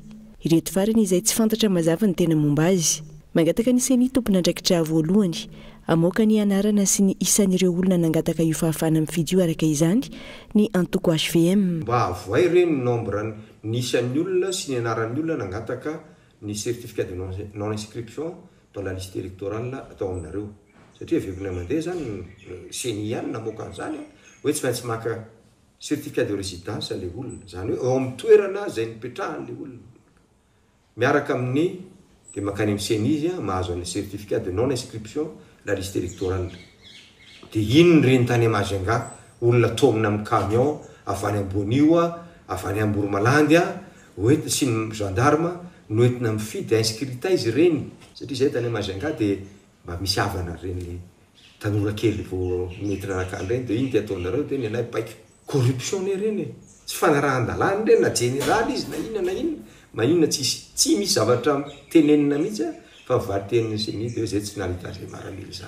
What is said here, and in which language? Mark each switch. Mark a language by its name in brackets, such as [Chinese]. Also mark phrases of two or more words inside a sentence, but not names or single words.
[Malagasy] Ireto farany izay tsy fantatra mazava ny tena momba azy. Mangataka ny seny tompona andraikitra voalohany amoaka ny anarana sy ny isan'ireo olona nangataka io fahafahana mifidy io araka izany ny antoko HVM. Mba avoay ireny nombre ny isan'ny olona sy ny anaran'ny olona nangataka ny [French] certificat de non inscription dans la liste électorale [Malagasy] atao aminareo. Satria vevina mandeha zany seny ihany namoaka an'izany hoe tsy maintsy maka [French] certificat de résidence [Malagasy] le olona zany hoe eo amin'ny toerana izay nipetrahan'le olona. Miaraka amin'ny dia makany amin'ny seny izy mahazo an'le [French] certificat de non inscription la liste électorale. [Malagasy] Dia iny reny tany Mahajanga olona tomina amin'ny camion avany ambonio avany Amboromalandy hoentina sy ny gendarme noentina mifidy inscrita izy reny satria izay tany Mahajanga dia mba misy havana reny tanora kely vao nentina anakan'ireny dia iny dia ataonareo dia ny anay baiko corruption reny tsy fanarahan-dalàna reny na général izy na inona maninona tsy misy zavatra tenenina mihitsy fa vatenina seny dia izay tsy nahita maramily zany.